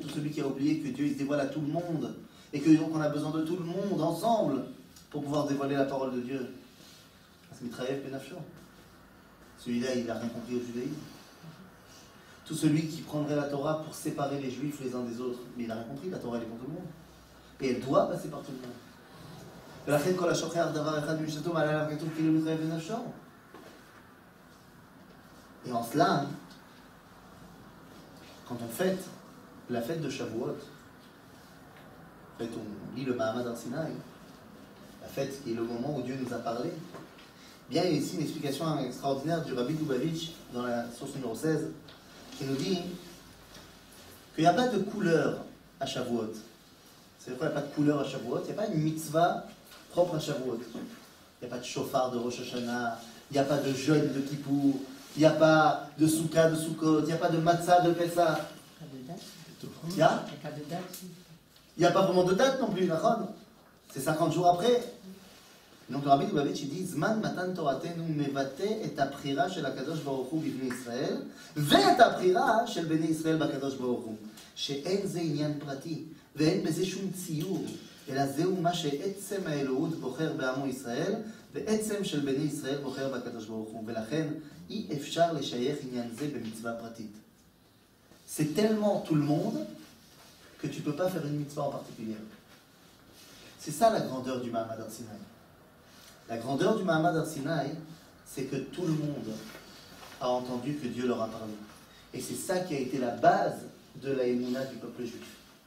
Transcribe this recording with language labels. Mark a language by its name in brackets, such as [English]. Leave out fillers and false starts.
[French] Tout celui qui a oublié que Dieu il se dévoile à tout le monde. Et que donc on a besoin de tout le monde ensemble pour pouvoir dévoiler la parole de Dieu. C'est Mitraïev Benafcho. Celui-là, il n'a rien compris au judaïsme. Tout celui qui prendrait la Torah pour séparer les juifs les uns des autres. Mais il n'a rien compris, la Torah elle est pour tout le monde. Et elle doit passer par tout le monde. [Hebrew] ולכן כל השוכח דבר אחד ממשנתו מעלה עליו כתוב כאילו מתחייב בנפשו. [French] Et en cela, quand on fête la fête de Shavuot, en fait on lit le Mahamad Har Sinaï, la fête qui est le moment où Dieu nous a parlé, bien il y a ici une explication extraordinaire du Rabbi Lubavitch dans la source numéro 16 qui nous dit qu'il n'y a pas de couleur à Shavuot. C'est vrai, il n'y a pas de couleur à Shavuot, il n'y a pas une mitzvah propre à Shavuot. Il n'y a pas de chauffard de Rosh Hashanah, il n'y a pas de jeûne de Kippour, il n'y a pas de soukha de Sukkot, il n'y a pas de matzah de Pessah. Pas de date. Il n'y a Pas de date. Il n'y a pas vraiment de date non plus, d'accord? C'est 50 jours après. Donc le Rabbi Lubavitch dit [Hebrew] Zman matan toratenu mevate et aprira shel hakadosh baruch hu bivnei Israël ואת הבחירה של בני ישראל בקדוש ברוך הוא שאין זה עניין פרטי ואין בזה שום ציור אלא זהו מה שעצם האלוהות בוחר בעמו ישראל ועצם של בני ישראל בוחר בקדוש ברוך הוא ולכן אי אפשר לשייך עניין זה במצווה פרטית. [French] C'est tellement tout le monde que tu ne peux pas faire une mitzvah en particulier. C'est ça la grandeur du Mahamad Har Sinaï. La grandeur du Mahamad Har Sinaï, c'est que tout le monde a entendu que Dieu leur a parlé. Et c'est ça qui a été la base de la émouna du peuple juif.